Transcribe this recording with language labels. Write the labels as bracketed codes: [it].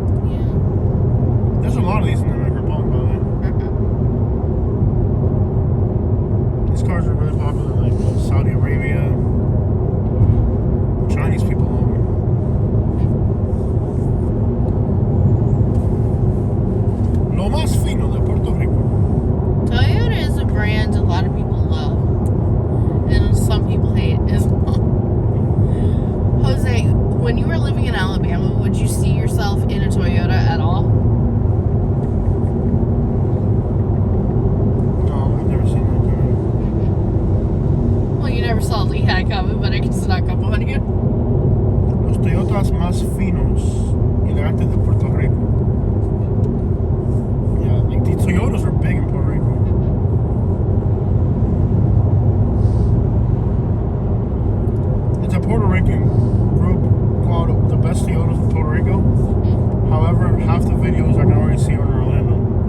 [en] Yeah. There's a lot of these in the Dominican Republic, by the way. These cars are really popular in like Saudi Arabia. Chinese people own them. [es] Lo más fino de Puerto Rico. [en] Toyota is a brand a lot of people love. And some people hate as well. Jose, when you were living in Alabama, would you see yourself in a Toyota at all? No, I've never seen that car. Well, you never saw Lehigh coming, but I can snuck up on you. [es] Los Toyotas más finos y elegantes de Puerto Rico. [en] Yeah, like the Toyotas are big in Puerto Rico. It's a Puerto Rican group called the Best Toyotas in Puerto Rico. However, half the videos I can already see are in Orlando.